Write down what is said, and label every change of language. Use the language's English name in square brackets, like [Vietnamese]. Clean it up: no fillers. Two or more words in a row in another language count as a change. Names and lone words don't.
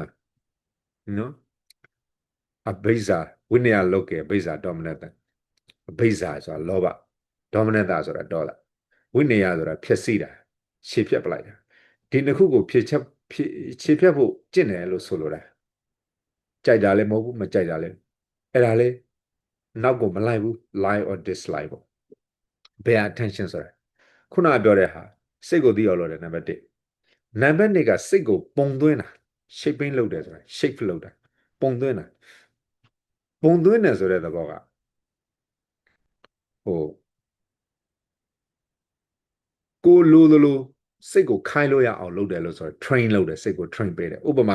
[Burmese] လားနော် [Pali] အဘိဇာဝိနည်းလောကေဘိဇာဒေါမနတ [Burmese] အဘိဇာဆိုတာလောဘဒေါမနတ ဆိုတာဒေါသဝိနည်းဆိုတာဖြစ်စီတာခြေဖြတ်ပလိုက်တာဒီနှစ်ခုကိုဖြည့်ချက်ခြေဖြတ်ဖို့ကျင့်တယ်လို့ဆိုလိုတာကြိုက်တာလည်းမဟုတ်ဘူးမကြိုက်တာလည်းအဲ့ဒါလေနောက်ကိုမလိုက်ဘူး [English] lie or dislike [Burmese] ပေါ့ [English] bear attention [Burmese] ဆိုတာခုနကပြောတဲ့ဟာစိတ်ကိုသိအောင်လုပ်တယ်နံပါတ်1နံပါတ်2ကစိတ်ကိုပုံသွင်းတာ shaping လုပ်တယ်ဆိုတာ shape လုပ်တာပုံသွင်းတာပုံသွင်းတယ်ဆိုတဲ့သဘောက ဟိုကိုလိုသလိုစိတ်ကိုခိုင်းလို့ရအောင်လုပ်တယ်လို့ဆိုတော့ train လုပ်တယ်စိတ်ကို train ပေးတယ်ဥပ